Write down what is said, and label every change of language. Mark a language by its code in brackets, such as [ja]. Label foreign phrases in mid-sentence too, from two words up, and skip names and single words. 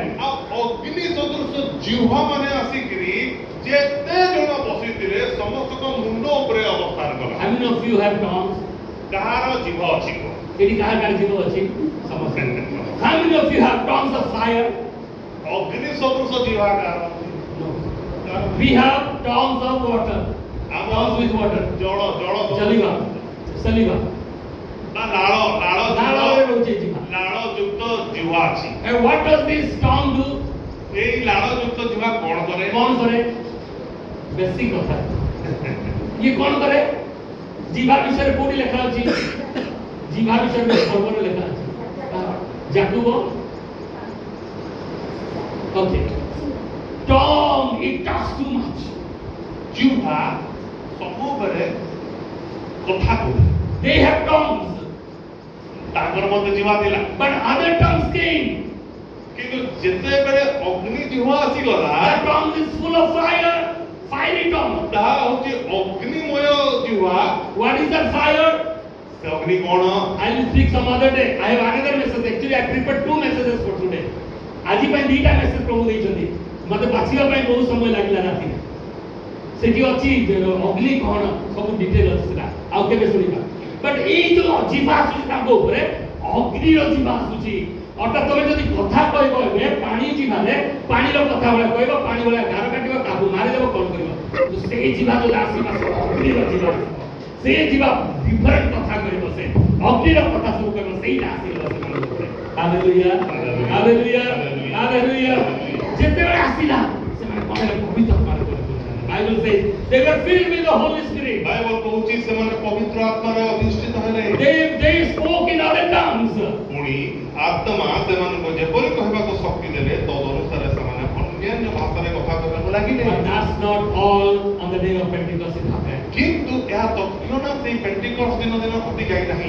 [or] ଆଉ ଅଗ୍ନି ସଦୃଶ ଜିହ୍ୱା ମାନେ ଆସିକିରି ଯେତେ ଜଣ ବସିଥିଲେ ସମସ୍ତଙ୍କ ମୁଣ୍ଡ ଉପରେ ଅବସ୍ଥାନ କଲା [en] how many of you have tongues [or] କାହାର ଜିଭ ଅଛି କୁହ? ଏଠି କାହାର ଜୀବ ଅଛି ସମସ୍ତେ [en] how many of you have tongues of fire [or] ଅଗ୍ନି ସଦୃଶ ଜିହ୍ୱା କାହାର ଅଛି? କାହାର? [en] we have tongues of water [or] ଆମ [en] tongues with water [or] ଜଳ [en] saliva saliva [or] ବା ଲାଳ ନାଳରେ ରହୁଛି ଜିଭା ଲାଳ ଯୁକ୍ତ ଜିହ୍ୱା ଅଛି [en] and what does this tongue do [or] ଏଇ ଲାଳ ଯୁକ୍ତ ଜିହ୍ୱା କଣ କରେ କଣ କରେ ବେଶୀ କଥା ଇଏ କଣ କରେ ଜିଭା ବିଷୟରେ କୋଉଠି ଲେଖା ଅଛି ଜିଭା ବିଷୟରେ ପର୍ବରେ ଲେଖା ଅଛି ଯାକୁବ Okay. [en] Tongue, it talks too much. [or] ଜିହ୍ୱା ସବୁବେଳେ କଥା କହେ [en] They have tongues, [or] ତାଙ୍କର ମଧ୍ୟ ଜିହ୍ୱା ଥିଲା [en] but other tongues came. [or] କିନ୍ତୁ ଯେତେବେଳେ ଅଗ୍ନି ଜିହ୍ୱା ଆସିଗଲା [en] That tongue is full of fire, fiery tongue. [or] ତାହା ହଉଛି ଅଗ୍ନିମୟ ଜିହ୍ୱା [en] What is that fire? [or] ସେ ଅଗ୍ନି କଣ [en] I will speak some other day. I have another message. Actually, I prepared 2 messages for today. [or] ଆଜି ପାଇଁ 2ଟା ମେସେଜ ପ୍ରଭୁ ଦେଇଛନ୍ତି ମତେ ବାଛିବା ପାଇଁ ବହୁତ ସମୟ ଲାଗିଲା ରାତିରେ ସେଠି ଅଛି ଅଗ୍ନି କଣ ସବୁ ଡିଟେଲ ଅଛି ସେଟା ଆଉ କେବେ ଶୁଣିବା ବଟ୍ ଏଇ ଯୋଉ ଜିଭା ଆସୁଛି ତାଙ୍କ ଉପରେ ଅଗ୍ନିର ଜିଭା ଆସୁଛି ଅର୍ଥାତ୍ ତମେ ଯଦି କଥା କହିବ ଏବେ ପାଣି ଜିଭାରେ ପାଣିର କଥା ଭଳିଆ କହିବ ପାଣି ଭଳିଆ ଗାର କାଟିବ କାବୁ ମାରିଦେବ କଣ କରିବ ସେଇ ଜିଭା ଯଦି ଆସିବ ଅଗ୍ନିର ଜିଭା ସେ ଜିଭା ଡିଫରେଣ୍ଟ କଥା କହିବ ସେ ଅଗ୍ନିର କଥା ସବୁ କହିବ ସେଇଟା ଆସିବ ସେମାନଙ୍କ ଉପରେ ହାଲେଲୁୟା ହାଲେଲୁୟା ହାଲେଲୁୟା ଯେତେବେଳେ ଆସିଲା ସେମାନେ କହିଲେ ପବିତ୍ର ଆତ୍ମାରେ [en] Bible says they were filled with the Holy Spirit. [or] ବାଇବଲ କହୁଛି ସେମାନେ ପବିତ୍ର ଆତ୍ମାରେ ଅଧିଷ୍ଠିତ ହେଲେ [en] They spoke in other tongues. [or] ପୁଣି ଆତ୍ମା ସେମାନଙ୍କୁ ଯେପରି କହିବାକୁ ଶକ୍ତି ଦେଲେ ତଦ ଅନୁସାରେ ସେମାନେ ଅନ୍ୟାନ୍ୟ ଭାଷାରେ କଥା କହିବାକୁ ଲାଗିଲେ [en] But that's not all on the day of Pentecost it happened. [or] କିନ୍ତୁ ଏହା ତତ୍କ୍ଷଣାତ୍ ସେଇ ପେଣ୍ଟିକଷ୍ଟ ଦିନ ଘଟି ଯାଇ ନାହିଁ